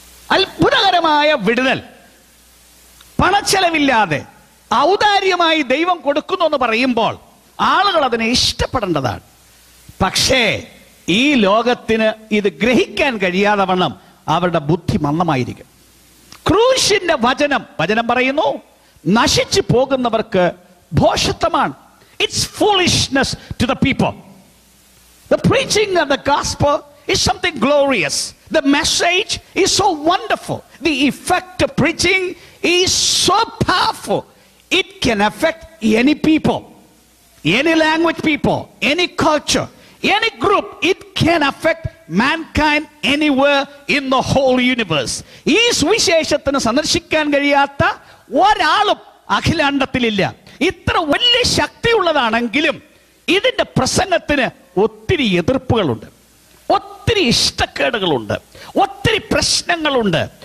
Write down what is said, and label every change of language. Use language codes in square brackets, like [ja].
[ml] അത്ഭുതകരമായ വിടുതൽ പണച്ചെലവില്ലാതെ ഔദാര്യമായി ദൈവം കൊടുക്കുന്നു എന്ന് പറയുമ്പോൾ ആളുകൾ അതിനെ ഇഷ്ടപ്പെടേണ്ടതാണ്. പക്ഷേ ഈ ലോകത്തിന് ഇത് ഗ്രഹിക്കാൻ കഴിയാതെ വണ്ണം അവരുടെ ബുദ്ധി മന്ദമായിരിക്കും. ക്രൂശിന്റെ വചനം പറയുന്നു, നശിച്ചു പോകുന്നവർക്ക് ഭോഷത്വമാണ്. [en] It's foolishness to the people. The preaching of the gospel is something glorious. The message is so wonderful. The effect of preaching is so powerful. It can affect any people, any language people, any culture, any group. It can affect mankind anywhere in the whole universe. [ml] ഈ സുവിശേഷത്തിന് സന്ദർശിക്കാൻ കഴിയാത്ത ഒരാളും അഖിലാണ്ടത്തിലില്ല. ഇത്ര വലിയ ശക്തിയുള്ളതാണെങ്കിലും ഇതിന്റെ പ്രസംഗത്തിന് ഒത്തിരി എതിർപ്പുകളുണ്ട്, ഒത്തിരി ഇഷ്ടക്കേടുകളുണ്ട്, ഒത്തിരി പ്രശ്നങ്ങളുണ്ട്.